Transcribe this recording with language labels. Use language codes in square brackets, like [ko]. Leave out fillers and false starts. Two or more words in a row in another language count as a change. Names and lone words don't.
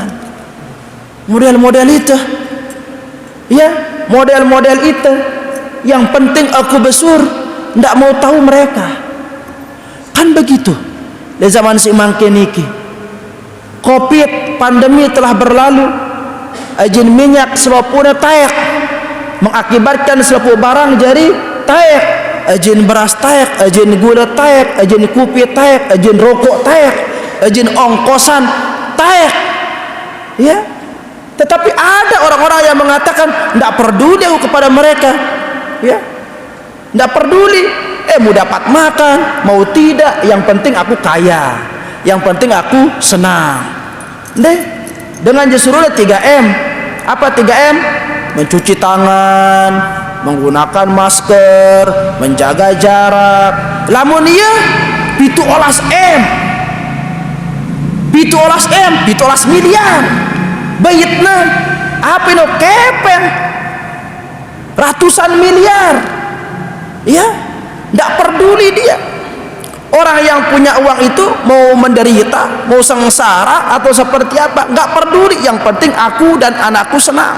[id] Model-model itu, ya, model-model itu yang penting aku besur, tidak mau tahu mereka. Kan begitu. Di zaman [sas] si mangkeniki, [id] Covid, pandemi telah berlalu, [sas] ajin minyak selapuna taek, mengakibatkan selaput barang jadi taek, ajin beras taek, ajin gula taek, ajin kopi taek, ajin rokok taek, ajin ongkosan taek, [id] ya. Tetapi ada orang-orang yang mengatakan tidak peduli aku kepada mereka, ya, tidak peduli, mau dapat makan mau tidak, yang penting aku kaya, yang penting aku senang. Dengan justru 3M. Apa 3M? Mencuci tangan, menggunakan masker, menjaga jarak. [sas] Lamun iya pitu olas M, pitu olas miliar, bayitna apa no kepen ratusan miliar, ya, [id] tidak peduli dia. Orang yang punya uang itu mau menderita, mau sengsara atau seperti apa, nggak peduli, yang penting aku dan anakku senang.